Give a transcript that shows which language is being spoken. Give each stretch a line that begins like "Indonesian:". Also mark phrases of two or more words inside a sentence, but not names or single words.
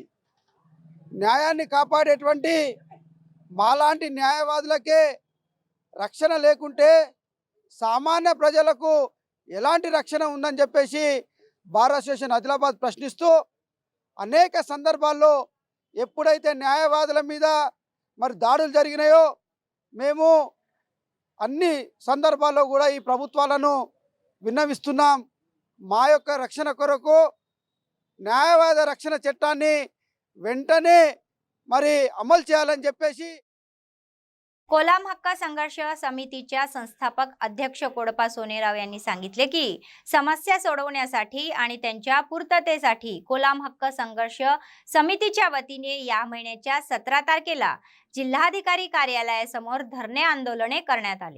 Telugu: న్యాయాన్ని కాపాడేటువంటి మాలాంటి న్యాయవాదులకే రక్షణ లేకుంటే సామాన్య ప్రజలకు ఎలాంటి రక్షణ ఉందని చెప్పేసి బార్ అసోసియేషన్ ఆదిలాబాద్ ప్రశ్నిస్తూ అనేక సందర్భాల్లో ఎప్పుడైతే న్యాయవాదుల మీద మరి దాడులు జరిగినాయో మేము అన్ని సందర్భాల్లో కూడా ఈ ప్రభుత్వాలను విన్నవిస్తున్నాం. మా యొక్క రక్షణ కొరకు న్యాయవాద రక్షణ చట్టాన్ని వెంటనే మరి అమలు చేయాలని చెప్పేసి
Marathi: कोलाम हक्क संघर्ष समितीच्या संस्थापक अध्यक्ष कोडपा सोनेराव यांनी सांगितले की समस्या सोडवण्यासाठी आणि त्यांच्या पूर्ततेसाठी कोलाम हक्क संघर्ष समितीच्या वतीने या महिन्याच्या 17 तारखेला जिल्हाधिकारी कार्यालयासमोर धरणे आंदोलने करण्यात आले.